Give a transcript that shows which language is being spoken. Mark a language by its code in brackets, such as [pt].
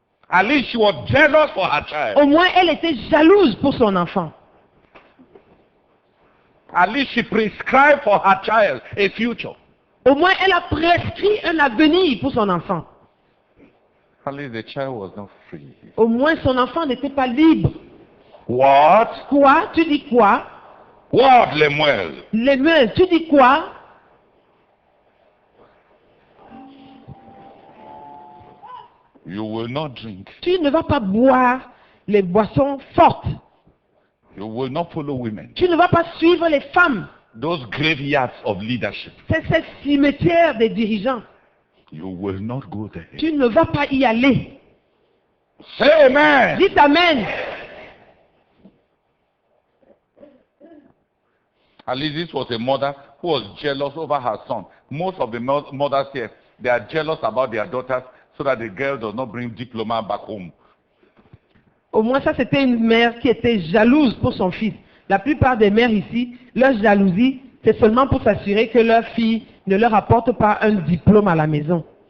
[en] At least she was jealous for her child. [fr] Au moins, elle était jalouse pour son enfant. [en] At least she prescribed for her child a future. [fr] Au moins, elle a prescrit un avenir pour son enfant. [en] At least the child was not free. [fr] Au moins, son enfant n'était pas libre. [en] What? [fr] Quoi? Tu dis quoi? [en] What, Lemuel? [fr] Lemuel, tu dis quoi? [en] You will not drink. [fr] Tu ne vas pas boire les boissons fortes. [en] You will not follow women. [fr] Tu ne vas pas suivre les femmes. [en] Those graveyards of leadership. [fr] C'est ce cimetière des dirigeants. [en] You will not go there. [fr] Tu ne vas pas y aller. [en] Say amen. [fr] Dites amen. [en] At least this was a mother who was jealous over her son. Most of the mothers here, they are jealous about their daughters so that the girl does not bring diploma back home. [fr] Au moins ça, c'était une mère qui était jalouse pour son fils. La plupart des mères ici, leur jalousie, c'est seulement pour s'assurer que leur fille ne leur apporte pas un diplôme à la maison.